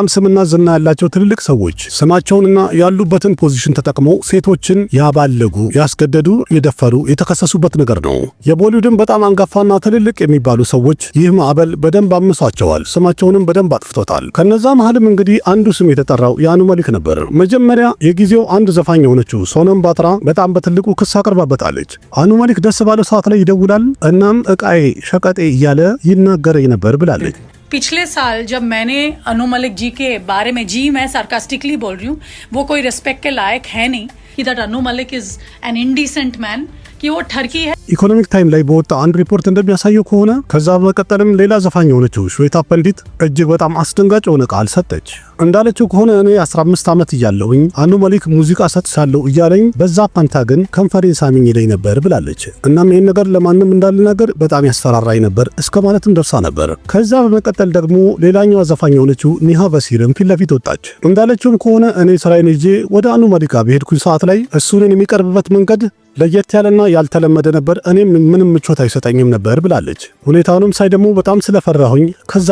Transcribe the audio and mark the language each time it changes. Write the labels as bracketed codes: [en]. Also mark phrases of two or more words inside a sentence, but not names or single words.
[am] ስምና ዝና ያላቸው ትልልቅ ሰዎች ስማቸውንና ያሉበትን ፖዚሽን ተጠቅመው ሴቶችን ያባለጉ፣ ያስገደዱ፣ የደፈሩ፣ የተከሰሱበት ነገር ነው። የቦሊውድን በጣም አንጋፋና ትልልቅ የሚባሉ ሰዎች ይህ ማዕበል በደንብ አምሷቸዋል፣ ስማቸውንም በደንብ አጥፍቶታል። ከነዛ መሃልም እንግዲህ አንዱ ስም የተጠራው የአኑ መሊክ ነበር። መጀመሪያ የጊዜው አንድ ዘፋኝ የሆነችው ሶነም ባትራ በጣም በትልቁ ክስ አቅርባበታለች። አኑ መሊክ ደስ ባለ ሰዓት ላይ ይደውላል፣ እናም እቃዬ ሸቀጤ እያለ ይናገረኝ ነበር ብላለች። [hi] पिछले साल जब मैंने अनु मलिक जी के बारे में, जी मैं सार्कास्टिकली बोल रही हूँ, वो कोई रिस्पेक्ट के लायक है नहीं, कि [en] that Anu Malik is an indecent man, [hi] कि वो ठरकी है। [am] ኢኮኖሚክ ታይም ላይ በወጣ አንድ ሪፖርት እንደሚያሳየው ከሆነ ከዛ በመቀጠልም ሌላ ዘፋኝ የሆነችው ሽዌታ ፐንዲት እጅግ በጣም አስደንጋጭ የሆነ ቃል ሰጠች። እንዳለችው ከሆነ እኔ 15 ዓመት እያለሁኝ አኑ መሊክ ሙዚቃ ሰጥቻለሁ እያለኝ በዛ ፋንታ ግን ከንፈሬን ሳሚኝ ይለኝ ነበር ብላለች። እናም ይህን ነገር ለማንም እንዳልናገር በጣም ያስፈራራኝ ነበር እስከ ማለትም ደርሳ ነበር። ከዛ በመቀጠል ደግሞ ሌላኛዋ ዘፋኝ የሆነችው ኒሃ በሲርም ፊት ለፊት ወጣች። እንዳለችውም ከሆነ እኔ ስራዬን ይዤ ወደ አኑ መሊክ በሄድኩኝ ሰዓት ላይ እሱን የሚቀርብበት መንገድ ለየት ያለና ያልተለመደ ነበር፣ እኔም ምንም ምቾት አይሰጠኝም ነበር ብላለች። ሁኔታውንም ሳይ ደግሞ በጣም ስለፈራሁኝ ከዛ